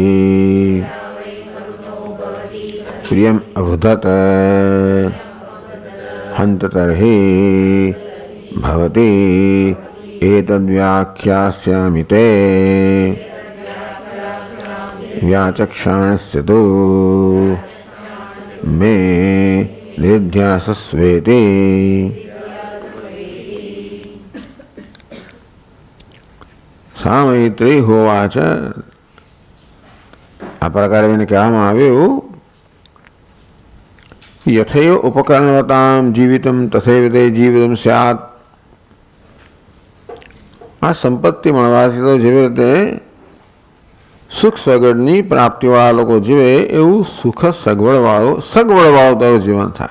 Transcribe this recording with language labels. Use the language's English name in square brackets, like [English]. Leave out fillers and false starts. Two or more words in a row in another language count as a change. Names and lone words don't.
[Sanskrit] प्रियम् अबुधत हन्त तर्हि भवति एतद्व्याख्यास्यामि ते व्याचक्षाणस्य तु मे निध्यासस्वेति। सा मैत्री होवाच [Gujarati] આ પ્રકારે એને કહેવામાં આવ્યું [Sanskrit] यथैव उपकरणवताम जीवितम तथैव ते जीवितम स्यात। [Gujarati] આ સંપત્તિ મળવાથી તો જેવી રીતે સુખ સગવડની પ્રાપ્તિવાળા લોકો જીવે એવું સુખ સગવડવાળું તારું જીવન થાય।